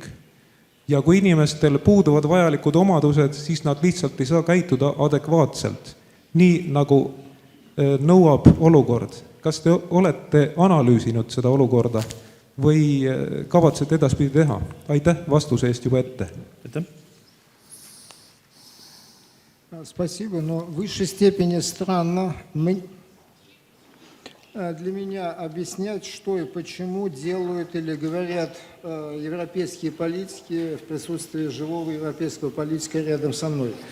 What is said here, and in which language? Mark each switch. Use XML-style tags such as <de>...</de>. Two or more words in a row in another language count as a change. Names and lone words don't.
<et>Ja kui inimestel puuduvad vajalikud omadused, siis nad lihtsalt ei saa käituda adekvaatselt. Nii nagu nõuab olukord. Kas te olete analüüsinud seda olukorda või kavatsete edaspidi teha? Aitäh vastuse eest juba ette. Aitäh.</et> <ru>Спасибо, но в высшей степени странно для меня объяснять, что и почему делают или говорят европейские политики в присутствии живого европейского политика рядом со мной.</ru>